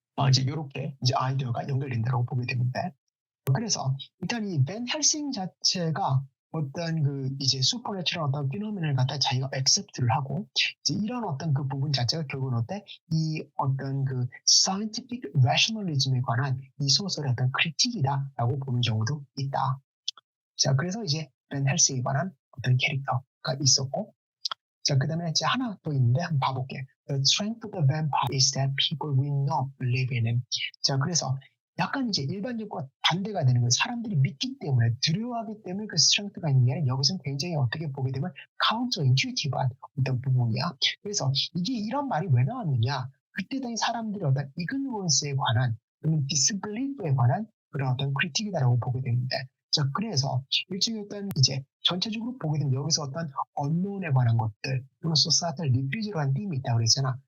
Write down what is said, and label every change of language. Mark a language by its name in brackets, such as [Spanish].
[Korean] 이제 이렇게 이제 아이디어가 연결된다고 보게 되는데, 그래서 일단 이 벤 헬싱 자체가 어떤 그 이제 슈퍼내추럴 어떤 피노미널을 갖다 자기가 액셉트를 하고, 이제 이런 어떤 그 부분 자체가 결국은 어때 이 어떤 그 scientific rationalism에 관한 이 소설의 어떤 크리틱이다라고 보는 경우도 있다. 자, 그래서 이제 벤 헬싱에 관한 어떤 캐릭터가 있었고, 자, 그다음에 이제 하나 또 있는데 한번 봐볼게. [English] The strength of the vampire is that people will not believe in him. [Korean] 자, 그래서 약간 이제 일반적과 반대가 되는 거예요. 사람들이 믿기 때문에, 두려워하기 때문에 그 스트렝스가 있는 게 아니라 여기서는 굉장히 어떻게 보게 되면 카운터 인튜이티브한 어떤 부분이야. 그래서 이게 이런 말이 왜 나왔느냐? 그때 당시 사람들이 어떤 이그노런스에 관한, 또는 디스블리프에 관한 그런 어떤 크리틱이다라고 보게 되는데, 자, 그래서 일종의 어떤 이제 전체적으로 보게 되면 여기서 어떤 언론에 관한 것들 또는 소사이어털 리퓨즈라는 띠임이 있다고 그랬잖아.